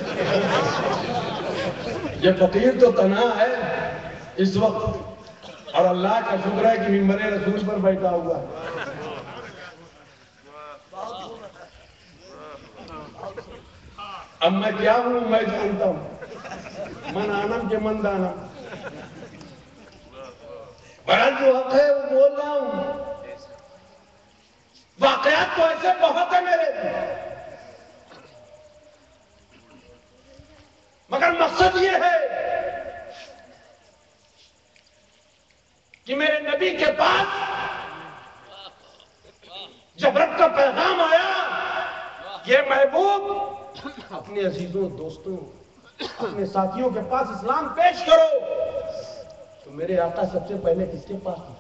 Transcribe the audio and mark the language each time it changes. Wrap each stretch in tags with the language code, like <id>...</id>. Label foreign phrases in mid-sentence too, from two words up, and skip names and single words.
<ur>یہ فقیر تو تنہا ہے اس وقت، اور اللہ کا شکر ہے کہ ممبر رسول پر بیٹھا ہوا ہے۔ اب میں کیا ہوں میں جانتا ہوں،</ur> <fa>من آنم کے من دانم،</fa> <ur>بڑا جو حق ہے وہ بول رہا ہوں۔ واقعات تو ایسے بہت ہیں میرے، مگر مقصد یہ ہے کہ میرے نبی کے پاس جب رب کا پیغام آیا، یہ محبوب اپنے عزیزوں، دوستوں، اپنے ساتھیوں کے پاس اسلام پیش کرو، تو میرے آقا سب سے پہلے کس کے پاس تھے؟</ur>